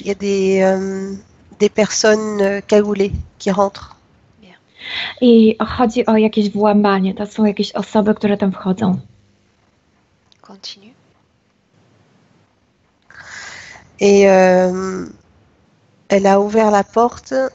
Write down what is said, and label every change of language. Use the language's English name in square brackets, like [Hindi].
[French] Il y a des personnes cagoulées qui rentrent. [Polish] I chodzi o jakieś włamanie. To są jakieś osoby, które tam wchodzą. [French] Continue. Et elle a ouvert la porte.